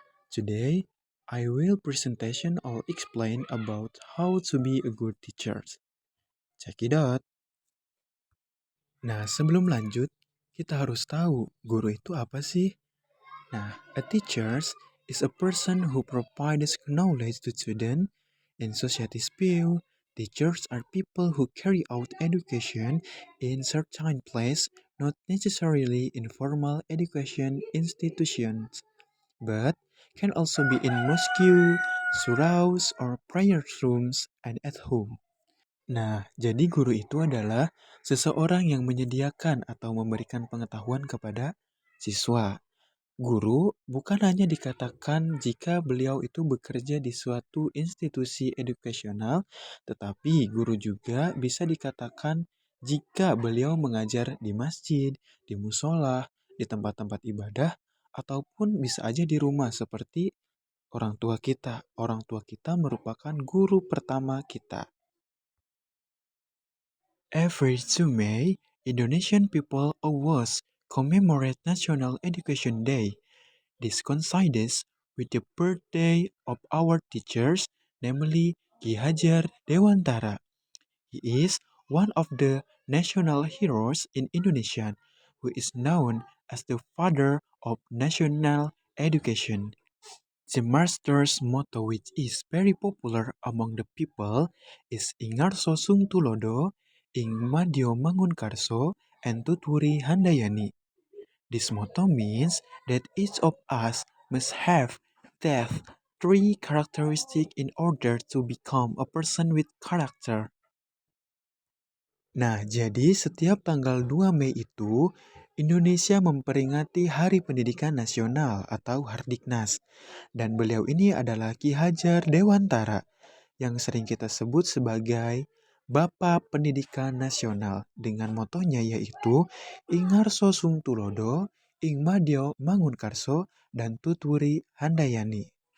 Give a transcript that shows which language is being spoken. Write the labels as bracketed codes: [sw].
[en] Today, I will presentation or explain about how to be a good teacher. Check it out. [id] Nah, sebelum lanjut, kita harus tahu guru itu apa sih? [en] Nah, a teacher is a person who provides knowledge to students. In society's view, teachers are people who carry out education in certain place, not necessarily in formal education institutions, but can also be in mosque, surahs, or prayer rooms and at home. [id] Nah, jadi guru itu adalah seseorang yang menyediakan atau memberikan pengetahuan kepada siswa. Guru bukan hanya dikatakan jika beliau itu bekerja di suatu institusi edukasional, tetapi guru juga bisa dikatakan jika beliau mengajar di masjid, di musola, di tempat-tempat ibadah, ataupun bisa aja di rumah seperti orang tua kita. Orang tua kita merupakan guru pertama kita. [en] Every 2 May, Indonesian people always commemorate National Education Day. This coincides with the birthday of our teachers, namely Ki Hajar Dewantara. He is one of the national heroes in Indonesia, who is known as the father of national education. The master's motto, which is very popular among the people, is Ingarso Sung Tulodo, Ing Madyo Mangunkarso, and Tuturi Handayani. This motto means that each of us must have that three characteristics in order to become a person with character. [id] Nah, jadi setiap tanggal 2 Mei itu, Indonesia memperingati Hari Pendidikan Nasional atau Hardiknas. Dan beliau ini adalah Ki Hajar Dewantara yang sering kita sebut sebagai Bapak Pendidikan Nasional dengan motonya yaitu Ingarso Sung Tulodo, Ing Madyo Mangunkarso, dan Tuturi Handayani.